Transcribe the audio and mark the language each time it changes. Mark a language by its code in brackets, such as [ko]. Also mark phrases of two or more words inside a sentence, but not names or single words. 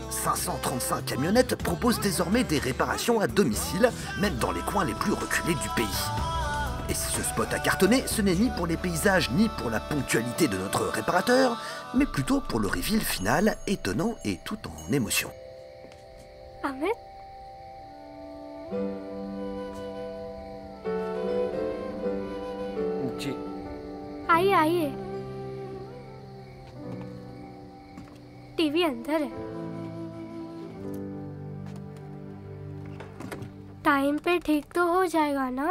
[fr] 535 camionnettes proposent désormais des réparations à domicile, même dans les coins les plus reculés du pays. Et si ce spot a cartonné, ce n'est ni pour les paysages ni pour la ponctualité de notre réparateur, mais plutôt pour le reveal final, étonnant et tout en émotion. Amit? [hi] जी आइए आइए टीवी अंदर है टाइम पे ठीक तो हो जाएगा ना